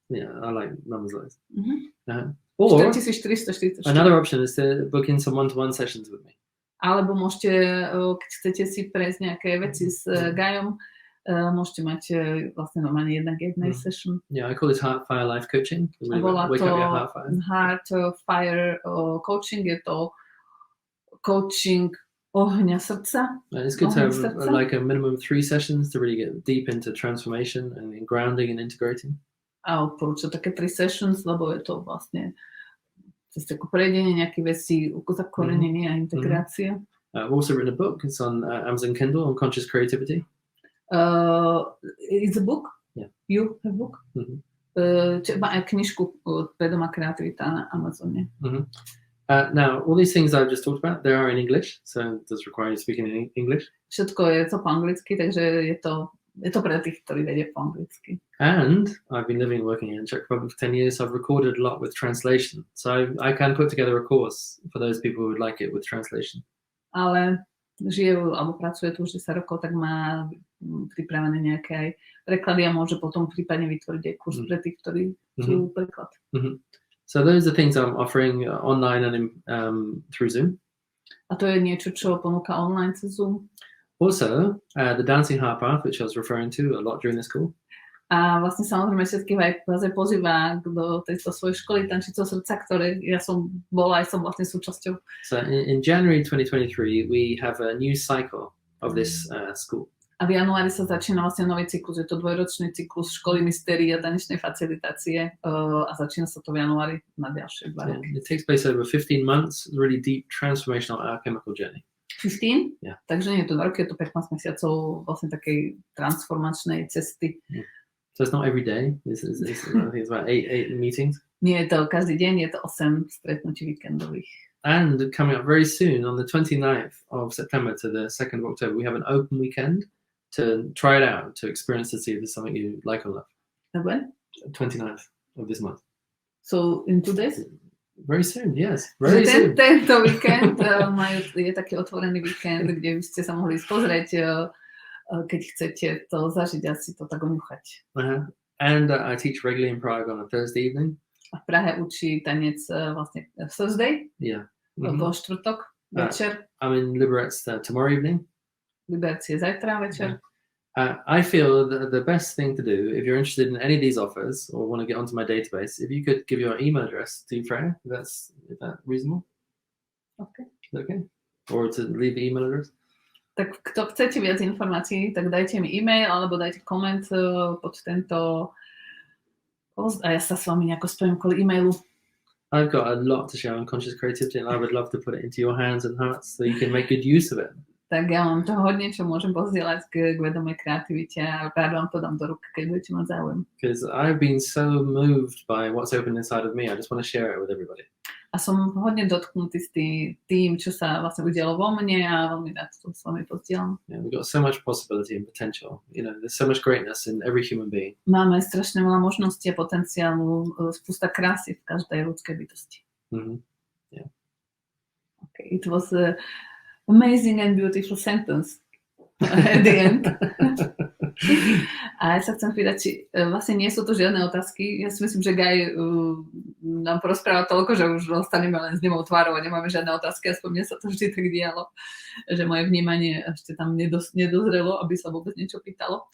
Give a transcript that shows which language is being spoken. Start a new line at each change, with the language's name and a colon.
English: Yeah, I like numbers like this. Mhm. Or 4444. another option is to book in some one-to-one sessions with me.
Slovak: Alebo môžete, keď chcete si prejsť nejaké veci s Gajom, môžete mať vlastne normálne 1:1 session.
English: Yeah, I call this Heart Fire Life Coaching.
Slovak: Volá
English: Wake to up your heart fire.
Slovak: Heart Fire Coaching, je to coaching ohňa srdca.
English: And it's good to have like a minimum 3 sessions to really get deep into transformation and grounding and integrating.
Slovak: A odporúčam také 3 sessions, lebo je to vlastne cez také prejdenie nejakých vecí, zakorenenie a integrácia.
English: I've also written a book. It's on Amazon Kindle on conscious creativity. It's a book? Yeah. You have a book?
Slovak: Má aj knižku Vedomá kreativita na Amazone.
English: Now, all these things I've just talked about, they are in English, so it does require you speaking in English.
Slovak: Všetko je to po anglicky, takže je to pre tých, ktorí vedia po anglicky.
English: And I've been living and working in Czech Republic for 10 years, so I've recorded a lot with translation. So I can put together a course for those people who would like it with translation.
Slovak: Ale žije alebo pracuje tu už 10 rokov, tak má pripravené nejaké aj preklady a môže potom prípadne vytvoriť aj kurz pre tých, ktorí chcú preklad.
English: So those are things I'm offering online and through Zoom.
Slovak: A to je niečo, čo ponúka online cez Zoom.
English: Also, the Dancing Heart Path, which I was referring to a lot during this call.
Slovak: A vlastne samozrejme všetkých aj pozýva do tejto svojej školy tančíceho srdca, ktoré ja som bola aj som vlastne súčasťou.
English: So in January 2023 we have a new cycle of this school.
Slovak: A v januári sa začína vlastne nový cyklus, je to 2-ročný cyklus školy mystérii a tanečnej facilitácie a začína sa to v januári na ďalšie 2 roky.
English: It takes place over 15 months, really deep transformational alchemical journey. 15? Yeah.
Slovak: Takže nie je to 2 roky, je to 15 mesiacov vlastne takej transformačnej cesty.
English: So it's not every day. It's I think it's about 8 meetings.
Slovak: Nie je to každý deň, je to 8 stretnutí víkendových.
English: And coming up very soon, on the 29th of September to the 2nd of October, we have an open weekend to try it out, to experience to see if there's something you like or love. When? 29th of this month. So in 2 days? Very soon, yes. Very soon.
Slovak: Tento víkend je taký otvorený víkend, kde by ste sa mohli pozrieť, keď chcete to zažiť a si to tak oňuchať.
English: And I teach regularly in Prague on a Thursday evening.
Slovak: A v Prahe učí tanec vlastne Thursday, vo štvrtok večer.
English: I'm in Liberec tomorrow evening.
Slovak: Liberec je zajtra večer.
English: I feel that the best thing to do, if you're interested in any of these offers or want to get onto my database, if you could give your email address to Freyja, is that reasonable? Okay. Okay. Or to leave the email address?
Slovak: Tak kto chcete viac informácií, tak dajte mi e-mail alebo dajte koment pod tento post a ja sa s vami nejako spojím kvôli e-mailu.
English: I've got a lot to share on conscious creativity and I would love to put it into your hands and hearts so you can make good use of it.
Slovak: Tak ja mám toho hodne, čo môžem pozdieľať k vedomej kreativite a rád vám to dám do rúk, keď budete mať záujem.
English: Because I've been so moved by what's open inside of me, I just want to share it with everybody.
Slovak: A som hodne dotknutý s tým, čo sa vlastne udialo vo mne a veľmi rád to s vami pozdieľam.
English: Yeah, we've got so much possibility and potential. You know, there's so much greatness in every human being.
Slovak: Máme strašne veľa možností a potenciálu, spústa krásy v každej ľudskej bytosti.
English: Yeah. Okay, it was a amazing and beautiful sentence at the end.
Slovak: A ja sa chcem pýtať, či vlastne nie sú to žiadne otázky. Ja si myslím, že Guy nám porozpráva toľko, že už ostaneme len s nemou tvárou a nemáme žiadne otázky. Aspoň mne sa to vždy tak dialo, že moje vnímanie ešte tam nedozrelo, aby sa vôbec niečo pýtalo.